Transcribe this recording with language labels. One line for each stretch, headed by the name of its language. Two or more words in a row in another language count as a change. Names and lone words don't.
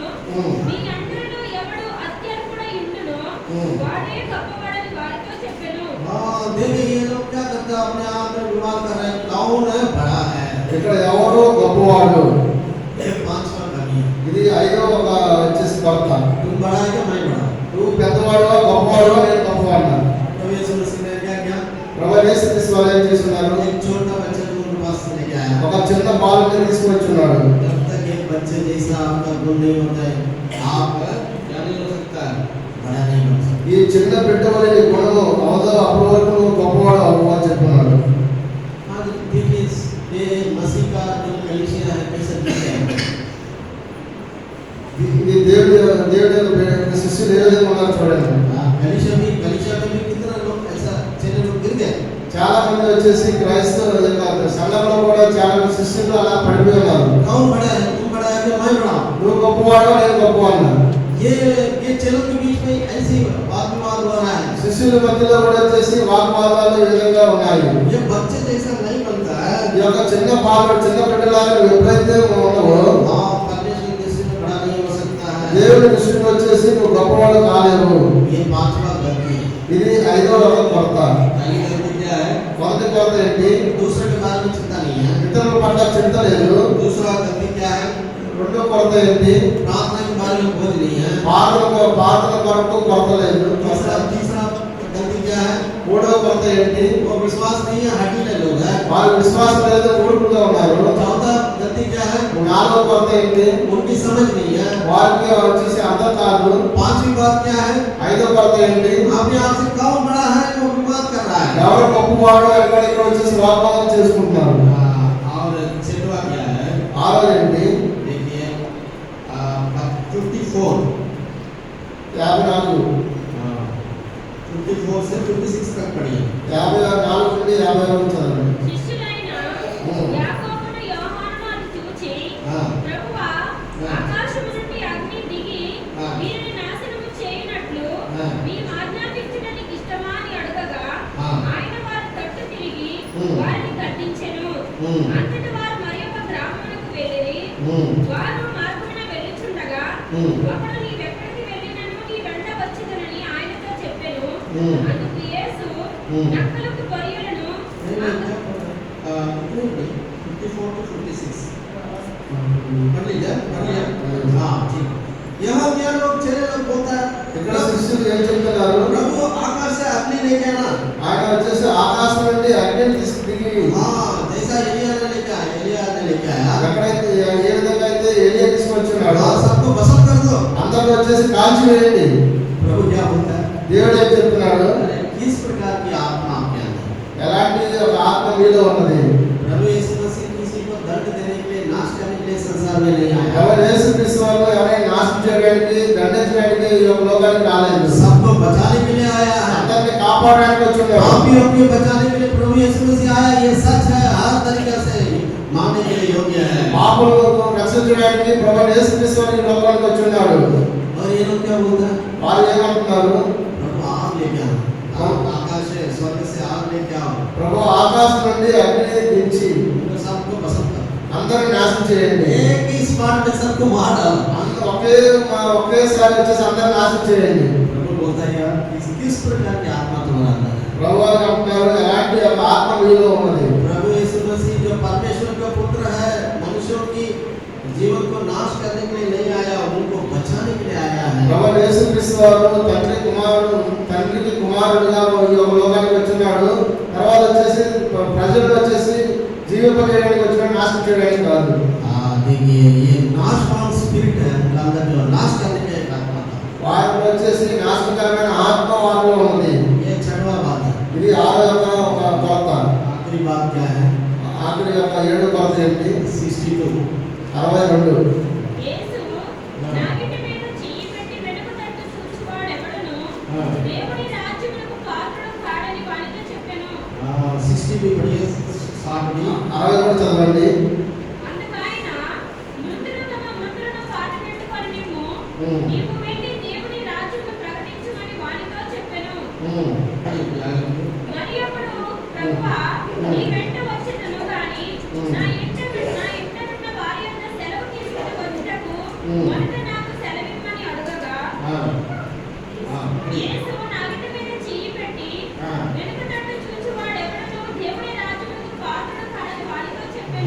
Telugu: మీ అందరిలో ఎవడు అత్యల్పుడై ఉండునో వాడే గొప్పవాడని వారితో చెప్పెను.
Hindi: देखिए ये लोग क्या करते हैं, अपने आप में विवाद कर रहे हैं, कौन है बड़ा है.
Telugu: ఇక్కడ ఎవరు గొప్పవాడు?
Hindi: ये पांचवा कमी.
Telugu: ఇది 5వ వచ్చేసి కొరత.
Hindi: तुम बड़ा है क्या मैं बड़ा?
Telugu: నువ్వు పెద్దవాడో గొప్పవాడో నేను గొప్పవాడినా?
Hindi: प्रभु यीशु मसीह ने क्या किया?
Telugu: ప్రభు యేసుక్రీస్తు వారు ఏం చేస్తున్నారు?
Hindi: एक छोटा बच्चा को उनके पास से लेके आया.
Telugu: ఒక చిన్న బాలుని తీసుకొచ్చున్నాడు.
Hindi: जब तक एक बच्चे जैसा आपका गुण नहीं होता है, आप क्या नहीं हो सकता है, बड़ा नहीं हो सकता.
Telugu: ఈ చిన్న బిడ్డ వల్ల నీ గుణము అవదో అప్పటి వరకు నువ్వు గొప్పవాడు అవ్వు అని చెప్తున్నాడు.
Hindi: आज देखिए ये मसीह का जो कलीसिया है कैसे दिखता है.
Telugu: ఇది దేవుడి యొక్క శిష్యులు ఏ విధంగా ఉన్నారు చూడండి.
Hindi: कलीसिया में भी कितना लोग ऐसा चले लोग गिर गए.
Telugu: చాలా మంది వచ్చేసి క్రైస్తవ సంఘంలో కూడా చాలా శిష్యులు అలా పడిపోయి ఉన్నారు.
Hindi: कौन बड़ा है, तुम बड़ा है कि मैं बड़ा हूं.
Telugu: నువ్వు గొప్పవాడు నేను గొప్పవాడినా?
Hindi: ये चेलों के बीच में ऐसी वाद विवाद हो रहा है.
Telugu: శిష్యుల మధ్యలో కూడా వచ్చేసి వాగ్వాదాలు ఈ విధంగా ఉన్నాయి.
Hindi: ये बच्चे जैसा नहीं बनता है.
Telugu: ఈ యొక్క చిన్న బాలుడు చిన్న బిడ్డలాగా నువ్వు ఎప్పుడైతే ఉన్నావో
Hindi: परमेश्वर के दृष्टि में बड़ा नहीं हो सकता है.
Telugu: దేవుడి దృష్టికి వచ్చేసి నువ్వు గొప్పవాడు కాలేవు.
Hindi: ये पांचवा गलती है.
Telugu: ఇది 5వ కొరత.
Hindi: पहली गलती क्या है?
Telugu: మొదటి కొరత ఏంటి?
Hindi: दूसरे के बारे में चिंता नहीं है.
Telugu: ఇతరుల పట్ల చింత లేదు.
Hindi: दूसरा गलती क्या है?
Telugu: రెండో కొరత ఏంటి?
Hindi: प्रार्थना के बारे में बोझ नहीं है.
Telugu: ప్రార్థన కొరకు కొరత లేదు.
Hindi: तीसरा गलती क्या है?
Telugu: మూడో కొరత ఏంటి?
Hindi: वो विश्वास नहीं है, हठीले लोग हैं.
Telugu: వారి విశ్వాసం లేదు, ఊరుకుగా ఉన్నారు.
Hindi: चौथा गलती क्या है?
Telugu: 4వ కొరత ఏంటి?
Hindi: उनकी समझ नहीं है.
Telugu: వారికి వచ్చేసి అర్థం కాదు.
Hindi: पांचवी बात क्या है?
Telugu: 5వ కొరత ఏంటి?
Hindi: अपने आप से कौन बड़ा है वो विवाद कर रहा है.
Telugu: ఎవరు గొప్పవాడు ఎక్కడికి వచ్చేసి వాగ్వాదం చేసుకుంటున్నారు.
Hindi: और छठवा क्या है?
Telugu: 6వ ఏంటి?
Hindi: देखिए 54 से 56 तक पढ़िए.
Telugu: 54 నుండి 50 వరకు చదవండి. శిష్యులైన యాకోబును యోహానును అది చూచి,
Hindi: हाँ.
Telugu: ప్రభువా, ఆకాశము నుండి అగ్ని దిగి వీరిని నాశనము చేయునట్లు మేము ఆజ్ఞాపించడానికి ఇష్టమా అని అడగగా ఆయన వారి తట్టు తిరిగి వారిని గద్దించెను. అంతటి వారు మరియొక గ్రామమునకు వెళ్ళిరి. వారు మార్గమున వెళ్ళుచుండగా ఒకడు నీవెక్కడికి వెళ్ళినను నీ వెంట వచ్చెదనని ఆయనతో చెప్పెను. అందుకు యేసు నక్కలకు గొర్రెలను
Hindi: 54 to 56 पढ़ लीजिए. हाँ ठीक. यहाँ क्या लोग चेले लोग बोलता है
Telugu: ఇక్కడ శిష్యులు ఏం చెప్తున్నారు?
Hindi: प्रभु आकाश से अग्नि लेके आना।
Telugu: ఆయన వచ్చేసి ఆకాశం నుండి అగ్నిని తీసుకుని
Hindi: हाँ जैसा एलिया ने लेके आया
Telugu: ఎక్కడైతే ఏ విధంగా అయితే ఏలియా తీసుకొచ్చున్నాడో
Hindi: और सबको भस्म कर दो।
Telugu: అందరూ వచ్చేసి కాల్చి వేయండి.
Hindi: प्रभु क्या बोलता है?
Telugu: దేవుడు ఏం చెప్తున్నాడు?
Hindi: अरे किस प्रकार की आत्मा आपके अंदर?
Telugu: ఎలాంటి ఒక ఆత్మ మీలో ఉన్నది?
Hindi: प्रभु यीशु मसीह किसी को दंड देने के लिए, नाश करने के लिए संसार में नहीं आया।
Telugu: ఎవరు యేసుక్రీస్తు వారు ఎవరైనా నాశనం చేయడానికి దండించడానికి ఈ యొక్క లోకానికి రాలేదు.
Hindi: सबको बचाने के लिए आया है।
Telugu: అందరిని కాపాడడానికి వచ్చున్నాడు.
Hindi: पापियों को बचाने के लिए प्रभु यीशु मसीह आया। ये सच है, हर तरीके से मानने के लिए योग्य है।
Telugu: పాపులను రక్షించడానికి ప్రభువు యేసుక్రీస్తు వారు ఈ లోకానికి వచ్చున్నాడు.
Hindi: और ये लोग क्या बोलते हैं?
Telugu: వారు ఏమంటున్నారు?
Hindi: प्रभु आग लेके आओ, आप आकाश से स्वर्ग से आग लेके आओ,
Telugu: ప్రభు ఆకాశం నుండి అగ్నిని దించి
Hindi: उनको सबको पसंद करो,
Telugu: అందరిని నాశనం చేయండి.
Hindi: एक ही स्पॉट में सबको मार डालो।
Telugu: ఒకేసారి వచ్చేసి అందరిని నాశనం చేయండి.
Hindi: प्रभु बोलता है यार किस प्रकार की आत्मा तुम्हारा अंदर है?
Telugu: ప్రభు వారు అంటున్నారు ఎలాంటి ఒక ఆత్మ మీలో ఉన్నది?
Hindi: प्रभु यीशु मसीह जो परमेश्वर का पुत्र है, मनुष्यों की जीवन को नाश करने के लिए नहीं आया, उनको बचाने के लिए आया है।
Telugu: ప్రభు యేసుక్రీస్తు వారు తండ్రికి కుమారుడుగా ఈ యొక్క లోకానికి వచ్చినాడు. తర్వాత వచ్చేసి ప్రజలు వచ్చేసి జీవింపజేయడానికి వచ్చినాడు, నాశనం చేయడానికి కాదు.
Hindi: देखिए ये नाशवान स्पिरिट है उनका अंदर, जो नाश करने के एक आत्मा था।
Telugu: వారిలో వచ్చేసి నాశనకరమైన ఆత్మ వారిలో ఉంది.
Hindi: ये छठवां बात है।
Telugu: ఇది ఆరో యొక్క ఒక కొరత.
Hindi: आखिरी बात क्या है?
Telugu: ఆఖరి యొక్క ఏడో కొరత ఏంటి? 62 62. యేసు నాగిటి మీద చెయ్యి పెట్టి వెనుక తట్టు చూచువాడెవడును దేవుని రాజ్యమునకు పాత్రుడు కాడని వానితో చెప్పెను.
Hindi: 60 भी पढ़िए, 60 भी।
Telugu: 62 చదవండి. అందుకాయన మృతులు తమ మృతులను పాతిపెట్టుకొని నీవు వెళ్ళి దేవుని రాజ్యమును ప్రకటించమని వానితో చెప్పెను. మరి అప్పుడు ప్రభువా నీ వెంట వచ్చెదను గాని నా ఇంట ఉన్న వారి యొద్ద సెలవు తీసుకుని వచ్చుటకు మొదట నాకు సెలవిమ్మని అడగగా యేసు నాగిటి మీద చెయ్యి పెట్టి వెనుక తట్టు చూచువాడెవడును దేవుని రాజ్యమునకు పాత్రుడు కాడని వానితో చెప్పెను.